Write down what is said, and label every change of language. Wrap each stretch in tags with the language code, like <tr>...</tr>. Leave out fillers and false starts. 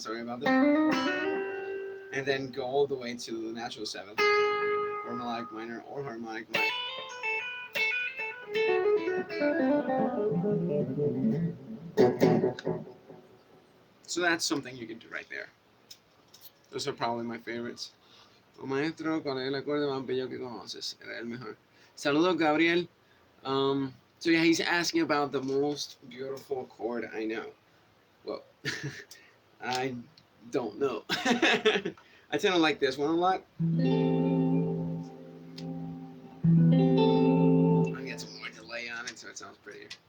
<en>Sorry about that. And then go all the way to the natural 7 or melodic minor or harmonic minor. So that's something you can do right there. Those are probably my favorites.</en> <es>O maestro, ¿cuál es el acorde más bello que conoces? Era el mejor. Saludos, Gabriel.</es> <en>So yeah, he's asking about the most beautiful chord I know. Well, I don't know. I tend to like this one a lot. I get some more delay on it, so it sounds prettier.</en>